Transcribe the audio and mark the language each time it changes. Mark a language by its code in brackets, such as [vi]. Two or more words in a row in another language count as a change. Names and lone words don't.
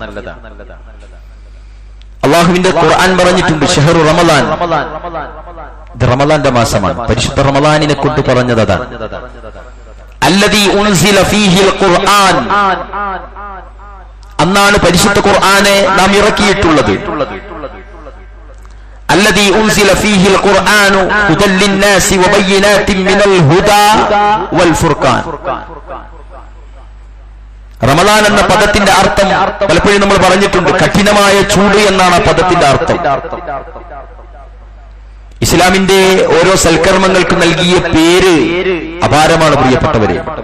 [ml] അല്ലാഹുവിന്റെ ഖുർആൻ പറഞ്ഞിട്ടുണ്ട്, [ar] شهر رمضان, [ml] ഇത് റമദാന്റെ മാസമാണ്. പരിശുദ്ധ റമദാനിനെ കൊണ്ട് പറഞ്ഞത് അതാണ്. [ar] الذي أنزل فيه القرآن, [ml] അന്നാണ് പരിശുദ്ധ ഖുർആനെ നാം ഇറക്കിയിട്ടുള്ളത്. [ar] الذي أنزل فيه القرآن هدى للناس وبينات من الهدى والفرقان. [ml] റമളാൻ എന്ന പദത്തിന്റെ അർത്ഥം പലപ്പോഴും നമ്മൾ പറഞ്ഞിട്ടുണ്ട്, കഠിനമായ ചൂട് എന്നാണ് ആ പദത്തിന്റെ അർത്ഥം. ഇസ്ലാമിന്റെ ഓരോ സൽക്കർമ്മങ്ങൾക്ക് നൽകിയ പേര് അപാരമാണ് പ്രിയപ്പെട്ടവരെ.